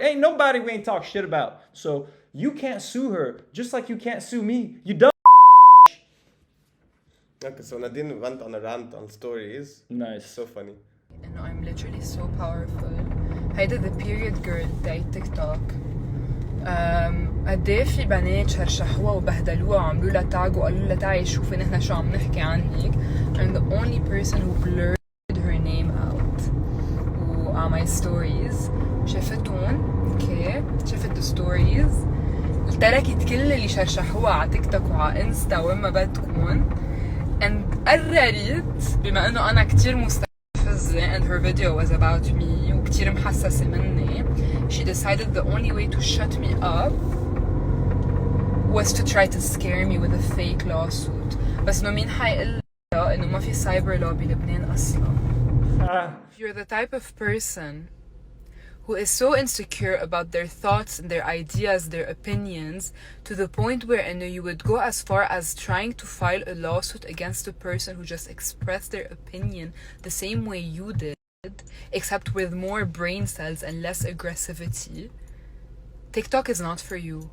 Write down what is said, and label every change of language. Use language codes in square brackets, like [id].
[en] Ain't nobody we ain't talk shit about. So you can't sue her just like you can't sue me. You dumb. Okay, so Nadine went on a rant on stories. Nice. So funny. I'm literally so powerful. [ar] هيدا [en] the period girl [ar] تاعت [en] TikTok. [ar] قد ايه في بنات شرشحوها وبهدلوها وعملوا لها تاج وقالوا لها تعي شوفي نحن شو عم نحكي عنك. [en] I'm the only person who blurred her name out on my stories. [ar] شافتون اوكي شافت الستوريز تركت كل اللي شرشحوها على تيك توك وعلى انستا وين ما بدكم [en] and [ar] قررت بما انه انا كتير مستفزة and [en] her video was about me [ar] وكتير محسسة مني [en] she decided the only way to shut me up was to try to scare me with a fake lawsuit. [ar] بس انه مين حيقول لها انه ما في [en] cyber law [ar] بلبنان اصلا. [en] If you're the type of person who is so insecure about their thoughts and their ideas, their opinions, to the point where you would go as far as trying to file a lawsuit against a person who just expressed their opinion the same way you did, except with more brain cells and less aggressivity, TikTok is not for you.